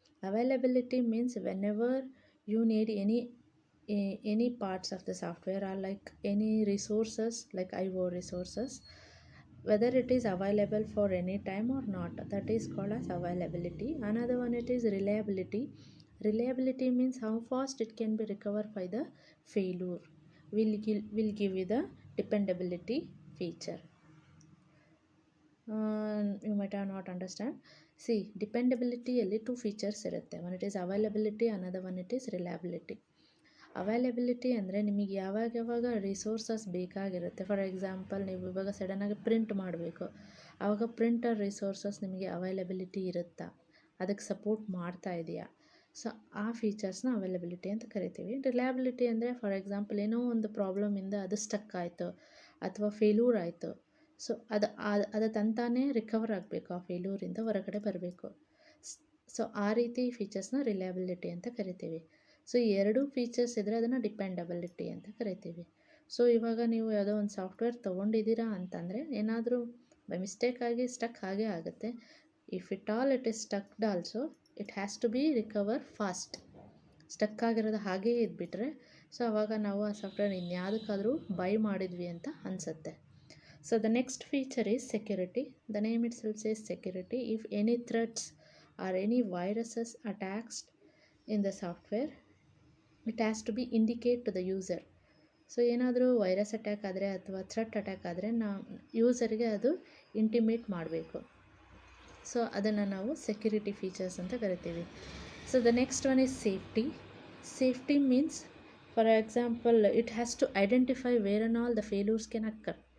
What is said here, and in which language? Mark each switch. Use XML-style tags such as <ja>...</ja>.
<en>Availability means whenever you need any parts of the software or like any resources like IO resources, whether it is available for any time or not, that is called as availability. Another one, it is reliability. Reliability means how fast it can be recovered by the failure. Will give you the dependability feature. You might have not understand. See,</en> <kn>ಡಿಪೆಂಡಬಿಲಿಟಿಯಲ್ಲಿ two features ಇರುತ್ತೆ.</kn> <en>One it is availability, another one it is reliability.</en> <kn>Availability ಅಂದರೆ ನಿಮಗೆ ಯಾವಾಗ resources ಬೇಕಾಗಿರುತ್ತೆ. For example, ನೀವು ಇವಾಗ ಸಡನ್ನಾಗಿ print ಮಾಡಬೇಕು, ಆವಾಗ ಪ್ರಿಂಟರ್ ರಿಸೋರ್ಸಸ್ ನಿಮಗೆ ಅವೈಲಬಿಲಿಟಿ ಇರುತ್ತಾ, ಅದಕ್ಕೆ ಸಪೋರ್ಟ್ ಮಾಡ್ತಾ ಇದೆಯಾ, ಸೊ ಆ ಫೀಚರ್ಸ್ನ ಅವೈಲಬಿಲಿಟಿ ಅಂತ ಕರಿತೀವಿ. ರಿಲಯಬಿಲಿಟಿ ಅಂದರೆ ಫಾರ್ ಎಕ್ಸಾಂಪಲ್ ಏನೋ ಒಂದು ಪ್ರಾಬ್ಲಮಿಂದ ಅದು ಸ್ಟಕ್ ಆಯಿತು ಅಥವಾ ಫೇಲ್ಯೂರ್ ಆಯಿತು, ಸೊ ಅದು ತಂತಾನೇ ರಿಕವರ್ ಆಗಬೇಕು, ಆ ಫೇಲ್ಯೂರಿಂದ ಹೊರಗಡೆ ಬರಬೇಕು. ಸೊ ಆ ರೀತಿ ಫೀಚರ್ಸ್ನ ರಿಲಯಬಿಲಿಟಿ ಅಂತ ಕರಿತೀವಿ. ಸೊ ಎರಡೂ ಫೀಚರ್ಸ್ ಇದ್ದರೆ ಅದನ್ನು ಡಿಪೆಂಡಬಿಲಿಟಿ ಅಂತ ಕರಿತೀವಿ. ಸೊ ಇವಾಗ ನೀವು ಯಾವುದೋ ಒಂದು ಸಾಫ್ಟ್ವೇರ್ ತೊಗೊಂಡಿದ್ದೀರಾ ಅಂತಂದರೆ ಏನಾದರೂ ಬೈ ಮಿಸ್ಟೇಕಾಗಿ ಸ್ಟಕ್ ಹಾಗೇ ಆಗುತ್ತೆ.</kn> <en>If it all it is stucked also it has to be recover fast.</en> <kn>Stuck ಆಗಿರೋದು ಹಾಗೇ ಇದ್ಬಿಟ್ರೆ ಸೊ ಆವಾಗ ನಾವು ಆ ಸಾಫ್ಟ್ವೇರ್ ಇನ್ಯಾವುದಕ್ಕಾದರೂ ಬೈ ಮಾಡಿದ್ವಿ ಅಂತ ಅನಿಸುತ್ತೆ.</kn> <en>So the next feature is security. The name itself says security. If any threats or any viruses attacks in the software, it has to be indicate to the user.</en> <kn>So ಏನಾದರೂ virus attack ಆದರೆ ಅಥವಾ threat attack ಆದರೆ ಯೂಸರ್ಗೆ ಅದು intimate ಮಾಡಬೇಕು. So ಅದನ್ನು ನಾವು security features ಅಂತ ಕರಿತೀವಿ. So</kn> <en>The next one is safety. Safety means for example it has to identify where and all the failures can occur.</en>